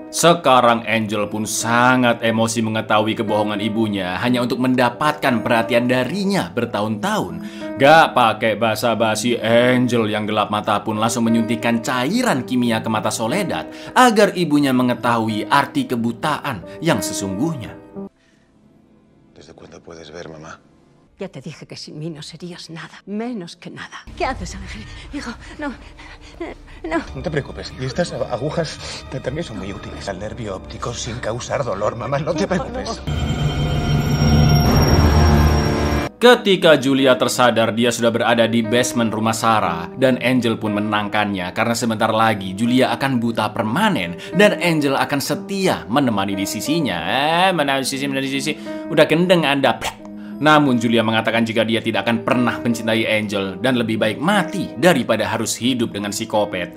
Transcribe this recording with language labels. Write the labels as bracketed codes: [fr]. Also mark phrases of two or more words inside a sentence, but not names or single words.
[id] Sekarang Angel pun sangat emosi mengetahui kebohongan ibunya hanya untuk mendapatkan perhatian darinya bertahun-tahun. Gak pakai basa-basi, Angel yang gelap mata pun langsung menyuntikkan cairan kimia ke mata Soledad agar ibunya mengetahui arti kebutaan yang sesungguhnya. [es] ¿Desde cuándo puedes ver, mamá? Ya te dije que sin mí no serías nada, menos que nada. ¿Qué haces, Ángel? Hijo, no, no. No te preocupes, y estas agujas también son muy útiles al nervio óptico sin causar dolor, mamá, no te preocupes. [id] Ketika Julia tersadar, dia sudah berada di basement rumah Sarah dan Angel pun menenangkannya karena sebentar lagi Julia akan buta permanen dan Angel akan setia menemani di sisinya. Mana sisi, udah gendeng Anda. Namun Julia mengatakan jika dia tidak akan pernah mencintai Angel dan lebih baik mati daripada harus hidup dengan psikopat.